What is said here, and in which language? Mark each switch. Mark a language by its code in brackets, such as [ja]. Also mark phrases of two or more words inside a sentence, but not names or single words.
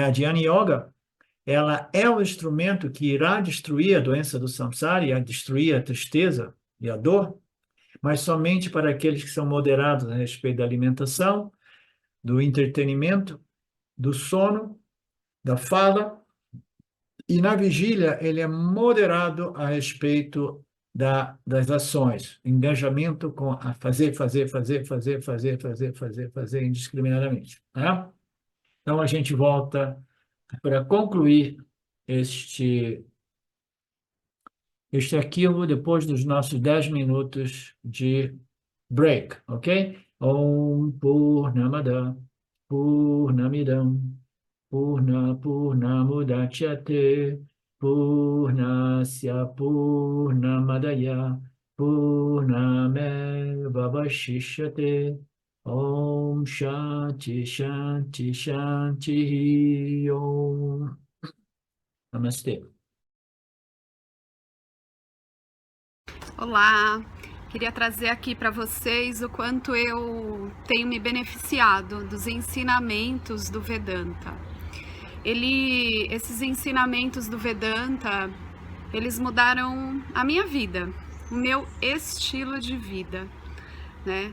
[pt] A [sa] Dhyana Yoga, [pt] ela é o instrumento que irá destruir a doença do samsara e destruir a tristeza e a dor, mas somente para aqueles que são moderados a respeito da alimentação, do entretenimento, do sono, da fala, e na vigília ele é moderado a respeito das ações, engajamento com a fazer indiscriminadamente, né? Então a gente volta para concluir este arquivo depois dos nossos 10 minutos de break, ok? [sa] Om Purnamada Purnamidam Purnamudachyate Purnasya Purnamadaya Purnameva Vashishyate Om Shanti Shanti Shanti Om. [pt] Namastê. Olá, queria trazer aqui para vocês o quanto eu tenho me beneficiado dos ensinamentos do Vedanta. Esses ensinamentos do Vedanta, eles mudaram a minha vida, o meu estilo de vida, né?